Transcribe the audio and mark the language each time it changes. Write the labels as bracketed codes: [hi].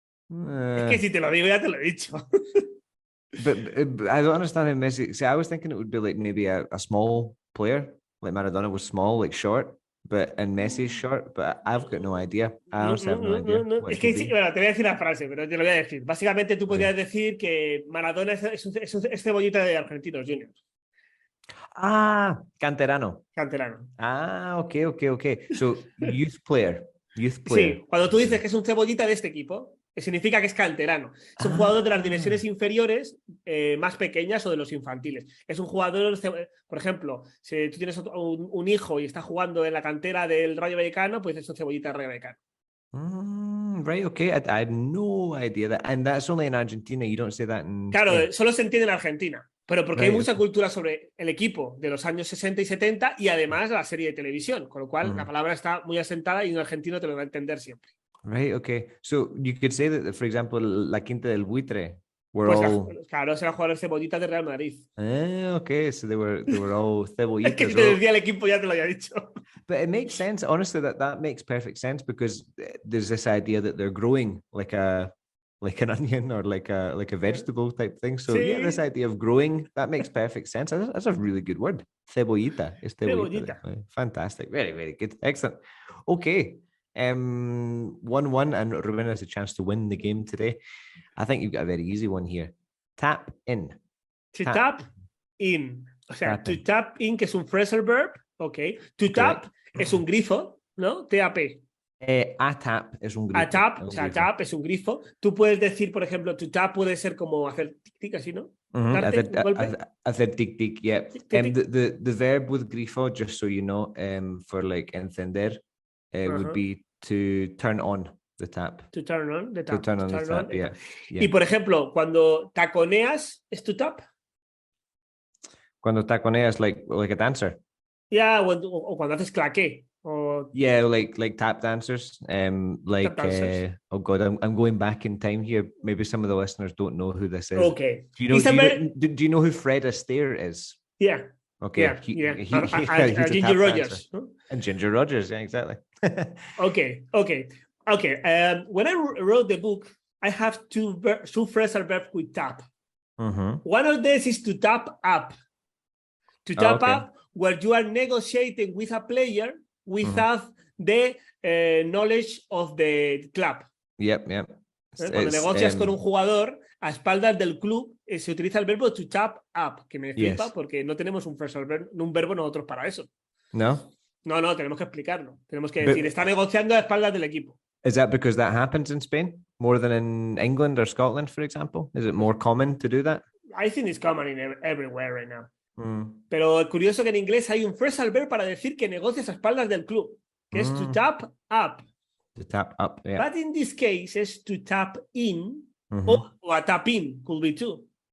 [es] Es que si te lo digo ya te lo he dicho. [en] but I don't understand how Messi... See, I was thinking it would be like maybe a small player, like Maradona was small, like short, and Messi's short, but I've got no idea. I honestly have no idea. [es] Es que sí, bueno, te voy a decir la frase, pero te lo voy a decir. Básicamente tú podrías decir que Maradona es cebollita de Argentinos Juniors. Ah, canterano. Ah, [en] okay. So, youth player. [es] Sí, cuando tú dices que es un cebollita de este equipo, significa que es canterano. Es un jugador de las divisiones inferiores más pequeñas o de los infantiles. Es un jugador, por ejemplo, si tú tienes un hijo y está jugando en la cantera del Rayo Vallecano, pues es un cebollita del Rayo Vallecano. [en] Right, okay. I had no idea that. And that's only in Argentina. You don't say that in... [es] Claro, solo se entiende en Argentina. Pero porque hay mucha cultura sobre el equipo de los años 60 y 70 y además la serie de televisión, con lo cual la palabra está muy asentada y un argentino te lo va a entender siempre. [en] Right, okay. So you could say that, for example, la Quinta del Buitre were [es] pues [en] all... [es] Claro, serán jugadores cebollitas de Real Madrid. [en] Okay, so they were all cebollitas. [es] Es que si te decía el equipo ya te lo había dicho. [en] But it makes sense, honestly, that makes perfect sense because there's this idea that they're growing like an onion or like a vegetable type thing. So yeah, this idea of growing, that makes perfect sense. That's a really good word. Cebollita. It's cebollita. Fantastic. Very, very good. Excellent. Okay. 1-1 and Rubén has a chance to win the game today. I think you've got a very easy one here. Tap in. To tap in. [es] O sea, [en] to tap in, [es] que es un [en] phrasal verb. Ok. To tap [es] es un grifo, ¿no? T-A-P. [en] A tap [es] es un grifo. [en] A tap, [es] o sea, tap es un grifo. Tú puedes decir, por ejemplo, [en] to tap [es] puede ser como hacer tic-tic así, ¿no? Hacer tic-tic, [en] yeah. The verb with grifo, just so you know, for like encender, would be to turn on the tap. To turn on the tap. To turn on the tap, yeah. [es] Y por ejemplo, cuando taconeas, ¿es [en] to tap? [es] Cuando taconeas, [en] like a dancer. [es] Yeah, o cuando haces claqué. [en] Yeah, like tap dancers. Like tap dancers. Oh god, I'm going back in time here. Maybe some of the listeners don't know who this is. Okay. Do you know who Fred Astaire is? Yeah. Okay. Yeah. Ginger Rogers. Huh? And Ginger Rogers, yeah, exactly. Okay. When I wrote the book, I have two phrasal verbs with tap. One of these is to tap up. To tap up, where you are negotiating with a player without the knowledge of the club. Yep. [es] Cuando negocias con un jugador a espaldas del club, se utiliza el verbo [en] to tap up, [es] que me flipa porque no tenemos un verbo nosotros para eso. No, tenemos que explicarlo. Tenemos que decir, está negociando a espaldas del equipo. [en] Is that because that happens in Spain more than in England or Scotland, for example? Is it more common to do that? I think it's common everywhere right now. [es] Pero es curioso que en inglés hay un phrasal verb para decir que negocias a espaldas del club, que es [en] to tap up. To tap up, yeah. But in this case, it's to tap in or a tap in, could be too.